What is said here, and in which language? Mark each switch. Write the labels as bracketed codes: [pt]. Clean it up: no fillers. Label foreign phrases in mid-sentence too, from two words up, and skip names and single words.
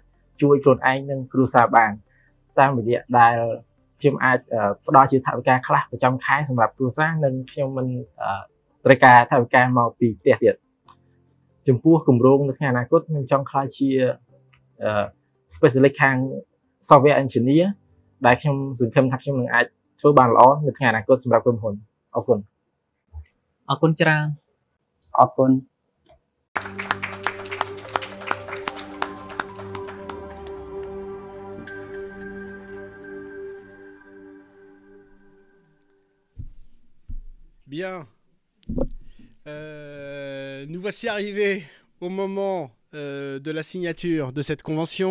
[km] ជួយខ្លួនឯងនិងគ្រួសារបានតាមរយៈដែលខ្ញុំអាចផ្ដល់ជាថវិកាខ្លះប្រចាំខែសម្រាប់គ្រួសារនិងខ្ញុំមិនត្រូវការថវិកាមកពីផ្ទះទៀតចំពោះគម្រោងនៅថ្ងៃអនាគតខ្ញុំចង់ក្លាយជា specialist ខាង [en] software engineer [km] ដែលខ្ញុំសង្ឃឹមថាខ្ញុំនឹងអាចធ្វើបានល្អនៅថ្ងៃអនាគតសម្រាប់ក្រុមហ៊ុនអរគុណ ច្រើន អរគុណ [fr] Bien. Nous voici arrivés au moment de la signature de cette convention.